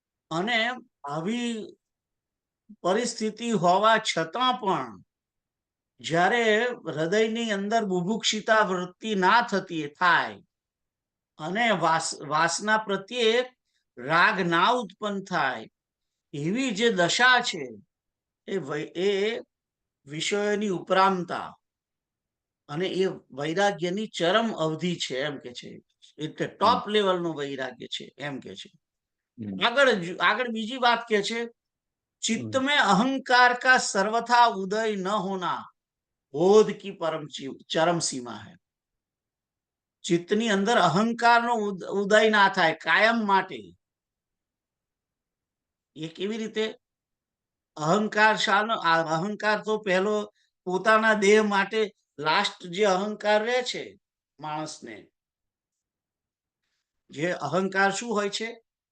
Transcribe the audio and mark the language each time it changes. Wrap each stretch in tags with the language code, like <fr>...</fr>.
<gu>અને આવી પરિસ્થિતિ હોવા છતાં પણ જ્યારે હૃદયની અંદર બુભુક્ષિતા વૃત્તિ ના થતી થાય અને વાસના પ્રત્યે રાગ ના ઉત્પન્ન થાય, એવી જે દશા છે એ વિષયોની ઉપરામતા અને એ વૈરાગ્યની ચરમ અવધિ છે એમ કે છે. એટલે ટોપ લેવલનું વૈરાગ્ય છે એમ કે છે. આગળ બીજી વાત કે છે,</gu> <hi>चित्त में अहंकार का सर्वथा उदय न होना बोध की परम चरम सीमा है.</hi> <gu>ચિત્તની અંદર અહંકારનો ઉદય ના થાય કાયમ માટે. એ કેવી રીતે? અહંકાર તો પહેલો પોતાના દેહ માટે લાસ્ટ જે અહંકાર રહે છે માણસને, જે અહંકાર શું હોય છે?</gu>